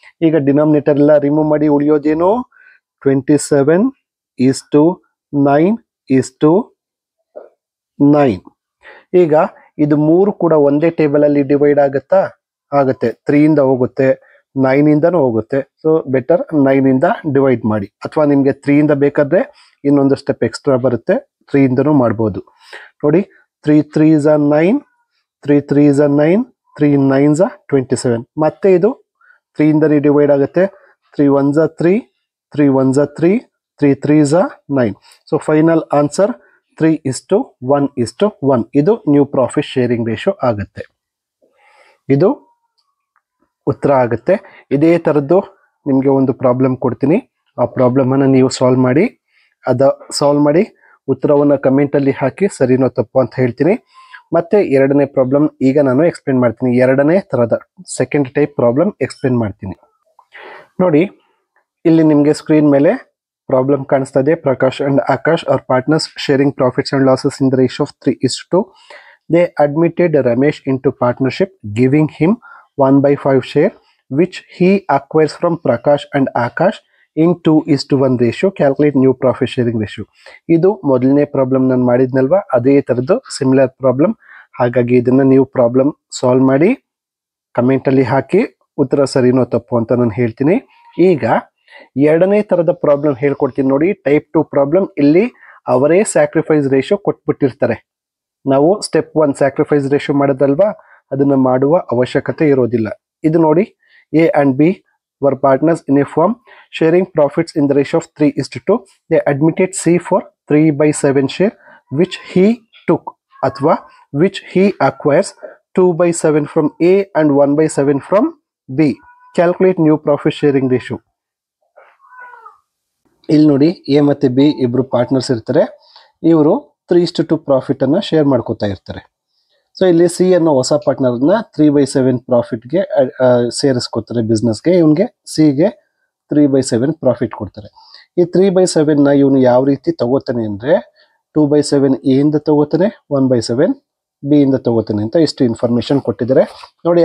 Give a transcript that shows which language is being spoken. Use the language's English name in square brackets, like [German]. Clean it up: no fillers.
[Kannada] ಈಗ ಡಿನಾಮಿನೇಟರ್ ಎಲ್ಲ ರಿಮೂವ್ ಮಾಡಿ ಉಳಿಯೋದೇನು 27/9/9. ಈಗ ಇದು 3 ಕೂಡ ಒಂದೇ ಟೇಬಲ್ ಅಲ್ಲಿ ಡಿವೈಡ್ ಆಗುತ್ತಾ? ಆಗುತ್ತೆ. 3 ಇಂದ ಹೋಗುತ್ತೆ, 9 ಇಂದನೂ ಹೋಗುತ್ತೆ. ಸೊ ಬೆಟರ್ 9 ಇಂದ ಡಿವೈಡ್ ಮಾಡಿ, ಅಥವಾ ನಿಮಗೆ 3 ಇಂದ ಬೇಕಾದ್ರೆ ಇನ್ನೊಂದು ಸ್ಟೆಪ್ ಎಕ್ಸ್ಟ್ರಾ ಬರುತ್ತೆ, 3 ಇಂದನೂ ಮಾಡ್ಬೋದು. ನೋಡಿ [English] 3 3s are 9, 3 3s are 9, 3 9s are 27. [Kannada] ಮತ್ತೆ ಇದು 3 ಇಂದನೇ ಡಿವೈಡ್ ಆಗುತ್ತೆ. [English] 3 1s are 3, 3 1s are 3, 3 3s are 9. So final answer 3:1:1. [Kannada] ಇದು ನ್ಯೂ ಪ್ರಾಫಿಟ್ ಶೇರಿಂಗ್ ರೇಷಿಯೋ ಆಗುತ್ತೆ. ಇದು ಉತ್ತರ ಆಗುತ್ತೆ. ಇದೇ ಥರದ್ದು ನಿಮಗೆ ಒಂದು ಪ್ರಾಬ್ಲಮ್ ಕೊಡ್ತೀನಿ, ಆ ಪ್ರಾಬ್ಲಮನ್ನು ನೀವು ಸಾಲ್ವ್ ಮಾಡಿ ಉತ್ತರವನ್ನು ಕಮೆಂಟಲ್ಲಿ ಹಾಕಿ ಸರಿನೋ ತಪ್ಪು ಅಂತ ಹೇಳ್ತೀನಿ. ಮತ್ತೆ ಎರಡನೇ ಪ್ರಾಬ್ಲಮ್ ಈಗ ನಾನು ಎಕ್ಸ್ಪ್ಲೇನ್ ಮಾಡ್ತೀನಿ. ಎರಡನೇ ಥರದ ಸೆಕೆಂಡ್ ಟೈಪ್ ಪ್ರಾಬ್ಲಮ್ ಎಕ್ಸ್ಪ್ಲೇನ್ ಮಾಡ್ತೀನಿ. ನೋಡಿ ಇಲ್ಲಿ ನಿಮಗೆ ಸ್ಕ್ರೀನ್ ಮೇಲೆ ಪ್ರಾಬ್ಲಮ್ ಕಾಣಿಸ್ತಾ ಇದೆ. [English] Prakash and Akash are partners sharing profits and losses in the ratio of 3:2. They admitted Ramesh into partnership, giving him 1/5 share, which he acquires from Prakash and Akash in 2:1 ratio. Calculate new profit sharing ratio. [Kannada] ಇದು ಮೊದಲನೇ problem ನಾನು ಮಾಡಿದ್ನಲ್ವಾ, ಅದೇ ಥರದ್ದು similar problem. ಹಾಗಾಗಿ ಇದನ್ನು ನೀವು problem solve ಮಾಡಿ ಕಮೆಂಟಲ್ಲಿ ಹಾಕಿ ಉತ್ತರ ಸರಿನೋ ತಪ್ಪು ಅಂತ ನಾನು ಹೇಳ್ತೀನಿ. ಈಗ ಎರಡನೇ ಥರದ ಪ್ರಾಬ್ಲಮ್ ಹೇಳ್ಕೊಡ್ತೀನಿ ನೋಡಿ. Type 2 problem. ಇಲ್ಲಿ ಅವರೇ ಸ್ಯಾಕ್ರಿಫೈಸ್ ರೇಷಿಯೋ ಕೊಟ್ಬಿಟ್ಟಿರ್ತಾರೆ. ನಾವು ಸ್ಟೆಪ್ 1 ಸ್ಯಾಕ್ರಿಫೈಸ್ ರೇಷಿಯೋ ಮಾಡೋದಲ್ವಾ, ಅದನ್ನು ಮಾಡುವ ಅವಶ್ಯಕತೆ ಇರೋದಿಲ್ಲ. ಇದು ನೋಡಿ, [English] A and B were partners in a firm sharing profits in the ratio of 3:2. They admitted C for 3/7 share, which he took [Kannada] ಅಥವಾ [English] which he acquires 2/7 from A and 1/7 from B. Calculate new profit sharing ratio. [Kannada] ಇಲ್ಲಿ ನೋಡಿ, A ಮತ್ತು B ಇಬ್ರು partners ಇರ್ತಾರೆ. ಇವರು 3:2 profit ಅನ್ನ share ಮಾಡ್ಕೋತಾ ಇರ್ತಾರೆ. ಸೊ ಇಲ್ಲಿ ಸಿ ಅನ್ನೋ ಹೊಸ ಪಾರ್ಟ್ನರ್ನ 3/7 ಪ್ರಾಫಿಟ್ಗೆ ಸೇರಿಸ್ಕೊತಾರೆ ಬಿಸ್ನೆಸ್ಗೆ. ಇವನಿಗೆ ಸಿಗೆ 3/7 ಪ್ರಾಫಿಟ್ ಕೊಡ್ತಾರೆ. ಈ 3/7ನ ಇವನು ಯಾವ ರೀತಿ ತಗೋತಾನೆ ಅಂದರೆ 2/7 ಎ ಇಂದ ತಗೋತಾನೆ, 1/7 ಬಿ ಇಂದ ತಗೋತಾನೆ ಅಂತ ಇಷ್ಟು ಇನ್ಫಾರ್ಮೇಶನ್ ಕೊಟ್ಟಿದ್ದಾರೆ ನೋಡಿ.